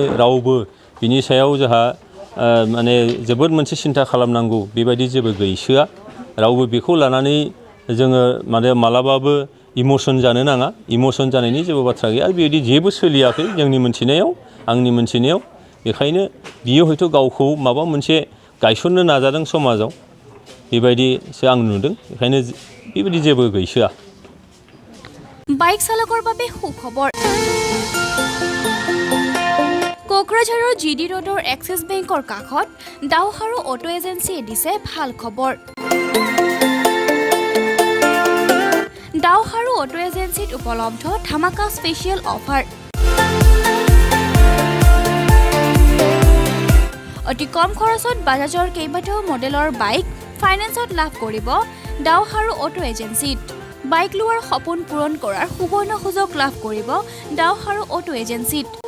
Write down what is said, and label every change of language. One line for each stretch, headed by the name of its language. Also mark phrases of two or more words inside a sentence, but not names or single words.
Bodo: रावबो बिनि सायाव जोंहा माने जोबोद मोनसे सिन्था खालामनांगौ बेबायदि जेबो गैसोआ रावबो बेखौ लानानै जोङो माने मालाबाबो इमोसन जानो नाङा इमोसन जानायनि जेबो बाथ्रा गैया आरो बेबायदि जेबो सोलियाखै जोंनि मोनथिनायाव आंनि मोनथिनायाव बेखायनो बियो हयथ' गावखौ माबा मोनसे गायसननो नाजादों समाजाव बेबायदिसो आं नुदों बेखायनो बेबायदि जेबो गैसोआ
Assamese: বাইক চালকৰ বাবে সুখবৰ কোকৰাঝাৰৰ জিডি ৰোডৰ এক্সিছ বেংকৰ কাষত দাওহাৰু অটো এজেন্সিয়ে দিছে ভাল খবৰ দাওহাৰু অটো এজেন্সিত উপলব্ধ ধামাকা
English: special offer
Assamese: অতি কম খৰচত বাজাজৰ কেইবাটাও মডেলৰ বাইক ফাইনেন্সত লাভ কৰিব দাওহাৰু অটো এজেন্সিত বাইক লোৱাৰ সপোন পূৰণ কৰাৰ সুবৰ্ণ সুযোগ লাভ কৰিব দাওহাৰু অটো এজেন্সিত